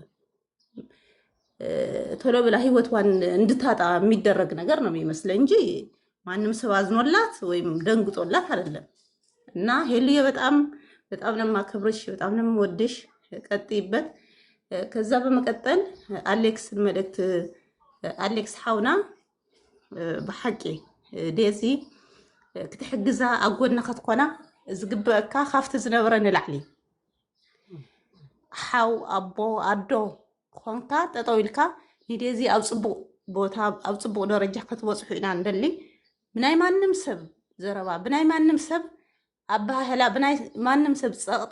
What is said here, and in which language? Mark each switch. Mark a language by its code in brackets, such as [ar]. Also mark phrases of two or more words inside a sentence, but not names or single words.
[am] ቶሎ ብላ ህይወቷን እንድታጣ የሚደረግ ነገር ነው የሚመስለኝ እንጂ ማንም ሰው አዝኖላት ወይም ደንግጦላት አይደለም። እና ሄሉዬ በጣም በጣም ነው የማከብርሽ፣ በጣም ነው የምወድሽ። ቀጥይበት። ከዛ በመቀጠል አሌክስን መልእክት አሌክስ [ti] ሓውና ብሓቂ ዴዚ ክትሕግዛ ኣብ ጎና ክትኮና ዝግበአካ ካብቲ ዝነበረ ንላዕሊ ሓው ኣቦ ኣዶ ኮንካ ጠጠው ኢልካ ንዴዚ ኣብ ፅቡቅ ቦታ ኣብ ፅቡቅ ደረጃ ክትበፅሑ ኢና ንደሊ ብናይ ማንም ሰብ ዘረባ ብናይ ማንም ሰብ ኣባህላ ብናይ ማንም ሰብ ፀቕጢ